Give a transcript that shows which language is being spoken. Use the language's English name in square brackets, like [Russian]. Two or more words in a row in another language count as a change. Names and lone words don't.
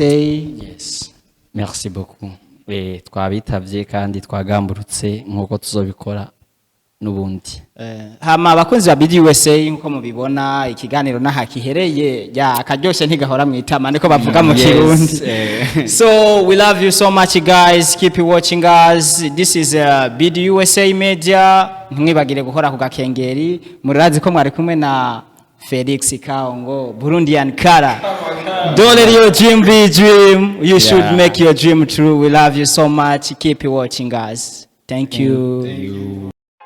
[French] Yes, merci beaucoup. [Rundi] Twabitavye kandi twagamburutse nkuko tuzobikora nubundi. Hama abakunzi ba BDUSA nkuko mubibona ikiganiro naha kihereye ya akaryoshe ntigahora mwitama niko bavuga mu Kirundi. [English] So we love you so much guys, keep watching us. This is BDUSA Media. [Rundi] Ntimwibagire gukora ku gakengeri murazi ko mwari kumwe na Felix Kaongo, Burundian Kara. [English] Don't let your dream be dream. You should make your dream true. We love you so much. Keep watching us. Thank you.